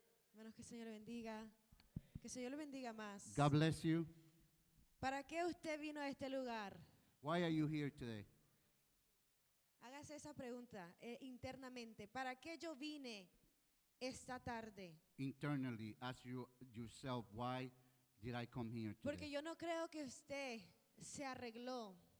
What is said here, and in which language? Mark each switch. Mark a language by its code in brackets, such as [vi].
[es] hermanos, que el Señor le bendiga. Que el Señor le bendiga más. [en] God bless you. [es] ¿Para qué usted vino a este lugar? [en] Why are you here today? [es] Hágase esa pregunta internamente. ¿Para qué yo vine esta tarde? [en] Internally, ask yourself, why did I come here [es] Porque [en] today? [es] yo no creo que usted se arregló.